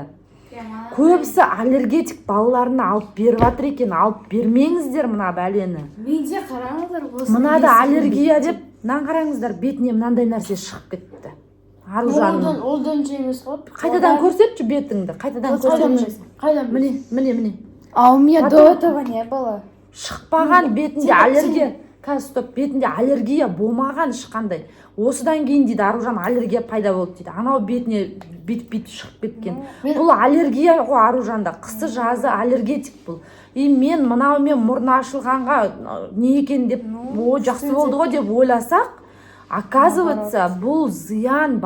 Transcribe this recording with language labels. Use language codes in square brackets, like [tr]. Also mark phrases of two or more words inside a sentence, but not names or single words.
[kk] Көбісі аллергетик балаларына алып беріп жатыр екен, алып бермеңіздер мына бәлені. Менде қараңыздар, мынада аллергия деп, мынан қараңыздар, бетіне мынандай нәрсе шығып кетті. Аружанның. Олдан жемес ғой. Қайтадан көрсетші бетіңді, қайтадан көрсетші. Қайдан? Міне. [ru] А у меня до этого не было. [kk] Шықпаған бетінде аллергия. Қазір стоп, бетінде аллергия болмаған ешқандай. Осыдан кейін дейді, Аружан аллергия пайда болды дейді. Анау бетіне бет шығып кеткен. Бұл аллергия ғой Аружанда. Қысы жазы аллергетик бұл. Мен мынаумен мұрны ашылғанға не екен деп, жақсы болды ғой деп ойласақ, оказывается, бұл зиян.